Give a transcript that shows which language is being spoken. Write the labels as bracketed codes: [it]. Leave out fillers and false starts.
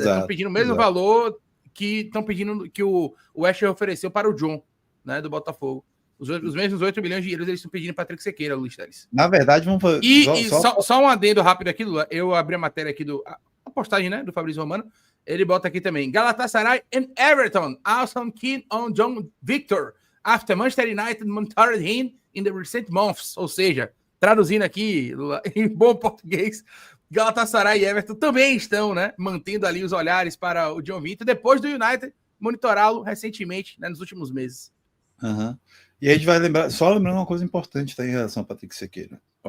[pt] Estão pedindo o mesmo valor que estão pedindo que o West Ham ofereceu para o John, né, do Botafogo. Os mesmos 8 milhões de euros eles estão pedindo Patrick Sequeira, Luiz Teles. Na verdade, vamos fazer. Só um adendo rápido aqui, Lula. Eu abri a matéria aqui a postagem, né, do Fabrício Romano. Ele bota aqui também. [en] Galatasaray and Everton also keen on John Victor after Manchester United monitored him in the recent months. [pt] Ou seja, traduzindo aqui, Lula, em bom português, Galatasaray e Everton também estão, né, mantendo ali os olhares para o John Victor depois do United monitorá-lo recentemente, né, nos últimos meses. Uhum. E aí a gente vai lembrar, só lembrando uma coisa importante, tá, em relação a Patrick Sequeira.